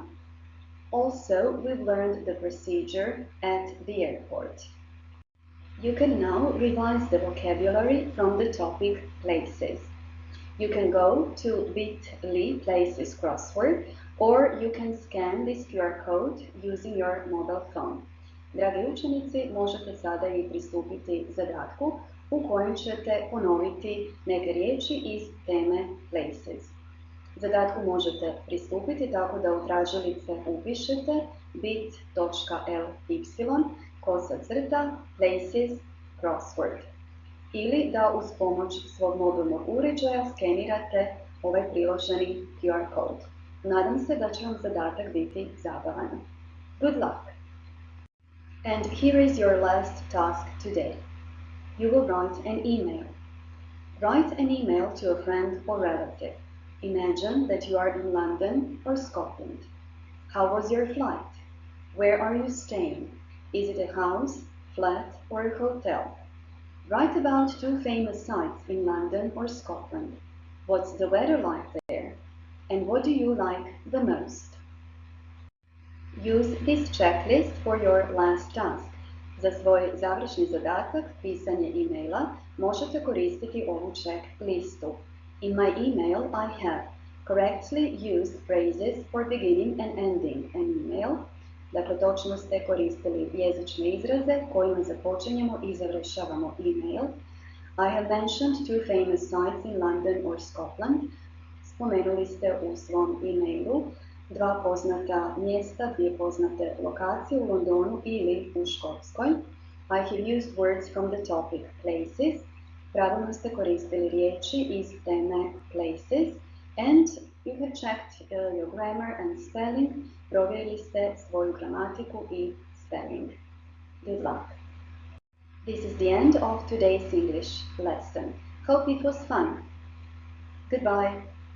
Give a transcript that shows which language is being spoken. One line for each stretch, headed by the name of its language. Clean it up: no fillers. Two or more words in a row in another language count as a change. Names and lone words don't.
English: Also, we've learned the procedure at the airport. You can now revise the vocabulary from the topic places. You can go to bit.ly places crossword or you can scan this QR code using your mobile phone.
Croatian: Dragi učenici, možete sada i pristupiti zadatku u kojem ćete ponoviti neke riječi iz teme places. Zadatku možete pristupiti tako da u tražilice upišete bit.ly/places crossword ili da uz pomoć svog mobilnog uređaja skenirate ovaj priloženi
English: QR code.
Croatian: Nadam se da će vam zadatak biti zabavan.
English: Good luck! And here is your last task today. You will write an email. Write an email to a friend or relative. Imagine that you are in London or Scotland. How was your flight? Where are you staying? Is it a house, flat, or a hotel? Write about two famous sites in London or Scotland. What's the weather like there? And what do you like the most? Use this checklist for your last task.
Croatian: Za svoj završni zadatak, pisanje e-maila, možete koristiti ovu check listu.
English: In my email, I have correctly used phrases for beginning and ending an email.
Croatian: Dakle, točno ste koristili jezične izraze kojima započinjemo i završavamo e-mail.
English: I have mentioned two famous sites in London or Scotland.
Croatian: Spomenuli ste u svom e-mailu dva poznata mjesta, dvije poznate lokacije u Londonu ili u Škotskoj.
English: I have used words from the topic places
Croatian: Pravilno ste koristili riječi iz teme places
English: and you have checked your grammar and spelling.
Croatian: Provjerili ste svoju gramatiku i spelling.
English: Good luck! This is the end of today's English lesson. Hope it was fun. Goodbye!